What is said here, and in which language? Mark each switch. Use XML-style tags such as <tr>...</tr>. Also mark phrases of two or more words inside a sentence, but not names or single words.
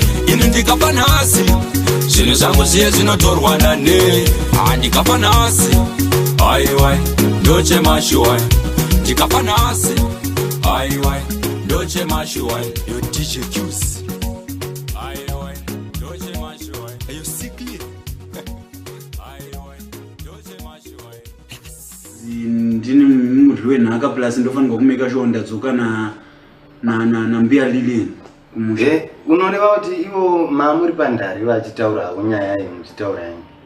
<sn>Ini ndikafa nhasi, zvinhu zvangu zviye zvinotorwa nane. Ah, ndikafa nhasi. Aiwa, ndoche mashuwa. Ndikafa nhasi. Aiwa, ndoche mashuwa. Yo, D J Q's. Aiwa, ndoche mashuwa.</sn> <en>Yo, sick leave.</en> <sn>Aiwa, ndoche mashuwa. Ndini mudli wenhaka plus ndofanirwa kumeka sure ndadzoka na, na, na, na mbuya Lilian kumusha. Eh, unoreva kuti ivo maamuri pandare vachitaura havo nyaya iyi muchitaura yenyu.</sn>